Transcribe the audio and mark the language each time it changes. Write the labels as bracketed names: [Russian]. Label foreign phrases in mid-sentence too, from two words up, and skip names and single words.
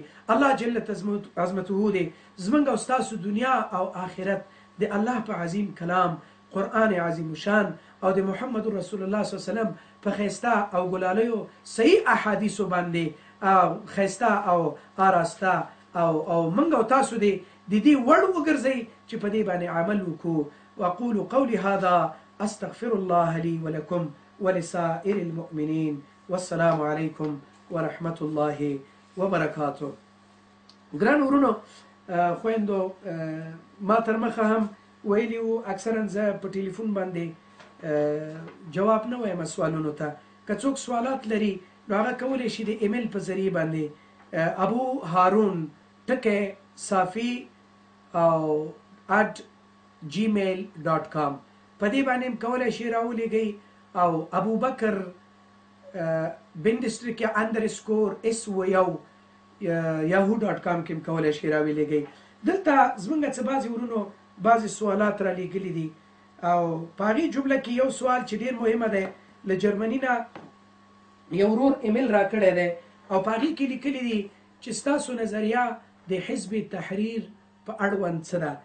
[Pashto] الله جل عظمته دې زمنګ او تاسو دنیا او آخرت د الله په عظیم کلام قرآن عظیم شان او د محمد رسول الله [Arabic] صلی الله علیه وسلم [Pashto] په خیسته او ګلالیو صحیح احادیث باندې خیسته او آراسته او منګ او تاسو دې وړ وګرځي چې په دې باندې عمل وکړو. [Arabic] واقول قولي هذا استغفر الله لي ولكم ولسائر المؤمنين والسلام عليكم ورحمة الله وبركاته. [Pashto] ګران ورونو خويندو ما تر مخه هم ویلی وو اکثرا زه په ټلیفون باندې جواب نه وایم سوالونو ته. که څوک سوالات لري نو هغه کولی شي د ایمیل په ذریعه باندې ابو هارون ټکی صافي او @gmail.com په دې باندې کولی شي راولېږئ او ابو بکر بندستریک _SO yahoo.com کې کولی شي راولېږئ. دلته زمونږ څه بعضې ورونو بعضې سوالات را لیږلي دي او په هغې جمله کې یو سوال چې ډېر مهمه دی له جرمني نه یو ورور ایمیل را کړی دی او په هغې کې لیکلي دي چې ستاسو نظریه د حزب تحریر په اړوند څه ده.